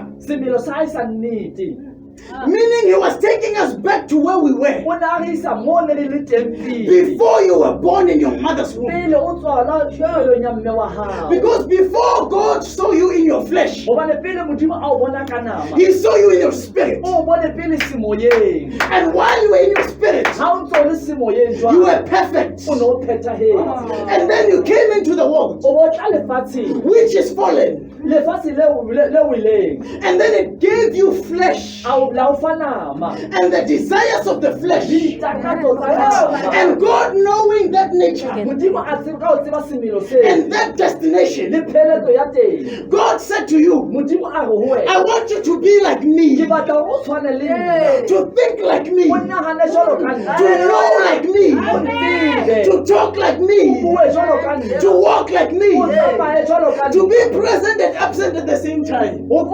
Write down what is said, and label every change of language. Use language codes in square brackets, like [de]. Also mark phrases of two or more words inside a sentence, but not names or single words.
[st] Semelo sa hae sa nnete. [en] Meaning He was taking us back to where we were [st] O ne a re isa moo ne re le teng pele. [en] before you were born in your mother's womb. [st] Pele o tswala jwalong ya mme wa hao. [en] Because before God saw you in your flesh, [st] Hobane pele Modimo a o bona ka nama, [en] He saw you in your spirit. [st] o bone pele semoyeng. [en] And while you were in your spirit, [st] Ha o ntso le semoyeng [en] you [st] jwale, [en] were perfect. [st] o ne o phethahetse. [en] And then you came into the world, [st] O bo tla lefatsheng, [en] which is fallen. [st] lefatshe le weleng. [en] And then it gave you flesh. [st] A o la [en] and the desires of the flesh. And God, knowing that nature and that destination, God said to you, I want you to be like me, to think like me, to know like me, to talk like me, to walk like me, to be present and absent at the same time.